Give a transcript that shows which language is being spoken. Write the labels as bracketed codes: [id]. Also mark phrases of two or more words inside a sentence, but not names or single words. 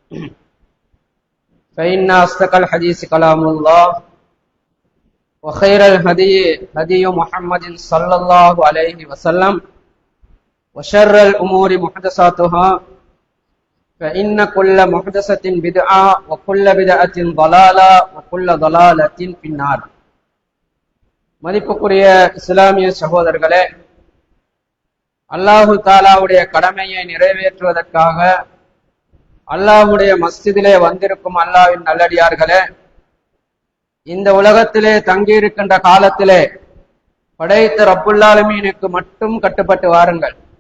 [ar] فإن أصدق الحديث كلام الله وخير الهدي هدي محمد صلى الله عليه وسلم وشر الأمور محدثاتها فإن كل محدثة بدعة وكل بدعة ضلالة وكل ضلالة في النار. [ta] மதிப்புக்குரிய இஸ்லாமிய சகோதரர்களே, அல்லாஹு தாலாவுடைய கடமையை நிறைவேற்றுவதற்காக அல்லாஹுடைய மஸ்ஜிதிலே வந்திருக்கும் அல்லாஹ்வின் நல்லடியார்களே, இந்த உலகத்திலே தங்கியிருக்கின்ற காலத்திலே படைத்த ரப்புல் ஆலமீனுக்கு மட்டும் கட்டுப்பட்டு வாருங்கள்.